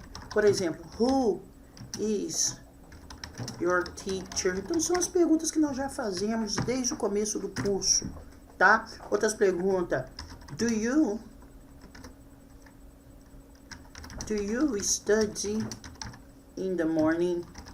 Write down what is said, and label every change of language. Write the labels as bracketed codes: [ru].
[pt] Por exemplo, [en] who is your teacher? [pt] Então são as perguntas que nós já fazemos desde o começo do curso, tá? Outras perguntas. [en] Do you study in the morning?